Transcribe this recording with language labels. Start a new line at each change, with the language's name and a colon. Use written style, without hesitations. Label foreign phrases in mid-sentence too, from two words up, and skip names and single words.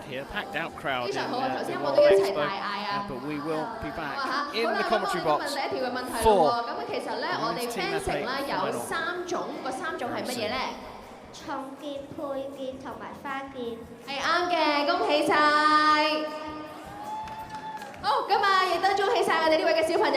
English: packed out crowd in the World Expo, but we will be back in the commentary box for the women's team EPEE final.
Cantonese: 3 種，個3種係乜嘢咧？重劍、配劍同埋花劍。係啱嘅，恭喜晒！好，今日亦都恭喜晒我哋呢位嘅小朋友。